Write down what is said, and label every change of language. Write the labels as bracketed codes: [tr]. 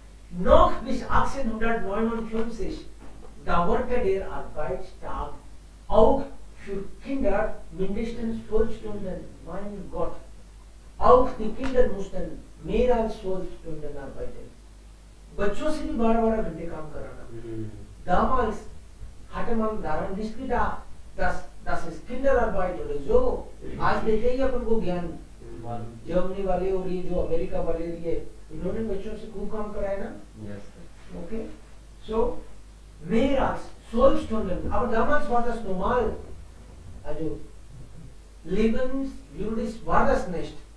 [de] Noch bis 1859 dauerte der Arbeitstag auch für Kinder mindestens 12 Stunden. Mein Gott. Auch die Kinder mussten mehr als 12 Stunden arbeiten. [hi] बच्चों से भी 12-12 घंटे काम कराना. [de] Damals hatte man daran nicht gedacht, dass es Kinderarbeit oder so. [hi] आज देते ही अपन को ज्ञान. जर्मनी वाले और ये जो अमेरिका वाले ये इन्होंने बच्चों से खूब काम कराया ना. [en] Yes, sir. [de] Okay, so mehr als 12 Stunden. Aber damals war das normal. Also lebenswürdig war das nicht.